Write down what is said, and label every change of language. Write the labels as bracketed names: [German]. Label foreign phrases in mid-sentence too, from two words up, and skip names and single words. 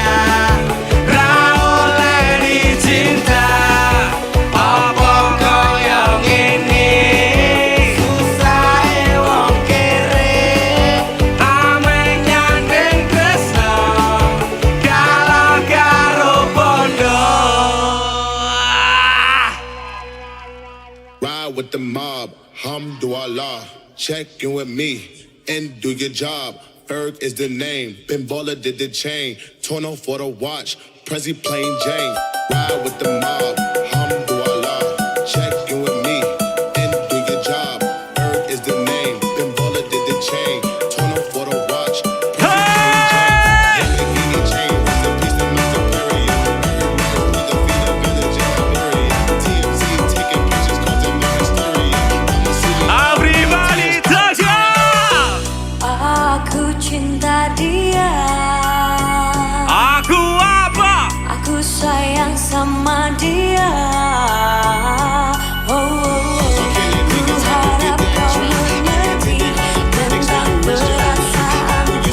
[Javanese] ra oleh dicinta apa kaya ngene, Susahe wong kere. ame nyandeng tresno kalah karo bondo. [English] Ride with the mob, hamdulillah. Check in with me and do your job. Ferg is the name, Ben Baller did the chain. Torno for the watch, Prezi plain Jane. Ride with the mob, hamdulillah. Check in with me and do your job. Ferg is the name, Ben Baller did the chain. Torno for the watch, Prezi plain Jane. Young King chain, rest in peace to my superior. Everybody with the feet of village in Liberia. TMZ taking pictures, causing my hysteria. I'ma see you. Everybody touch up. [Indonesian] Aku cinta dia, Aku apa? aku sayang sama dia. Ku harap kau mengerti tentang perasaanku.